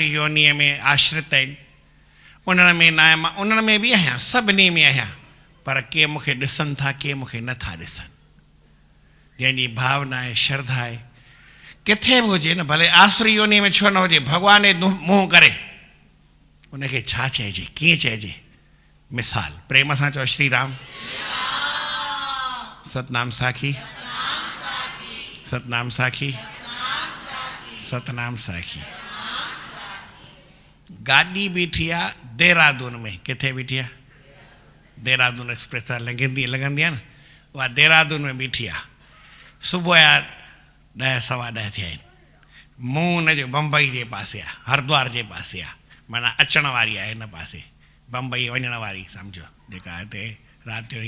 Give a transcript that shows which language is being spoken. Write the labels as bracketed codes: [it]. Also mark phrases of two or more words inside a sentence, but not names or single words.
[sd] योनीअ में आश्रित आहिनि उन्हनि में न आहियां मां उन्हनि में बि आहियां सभिनी में आहियां पर के मूंखे ॾिसनि था के मूंखे नथा ॾिसनि जंहिंजी भावना आहे श्रद्धा आहे किथे बि हुजे न भले आसुरी योनी में छो न हुजे भॻवान जे मुंहुं करे उनखे छा चइजे कीअं चइजे मिसाल प्रेम सां चओ श्री राम सतनाम साखी सतनाम साखी सतनाम साखी गाॾी बीठी आहे देहरादून में किथे बीठी आहे देहरादून एक्सप्रेस त लंघंदी आहे न उहा देहरादून में बीठी आहे सुबुह जा 10 सवा 10 थिया आहिनि मुंहुं हुनजो बम्बई जे पासे आहे हरिद्वार जे पासे आहे माना अचण वारी आहे हिन पासे बम्बई वञण वारी सम्झो जेका हिते राति जो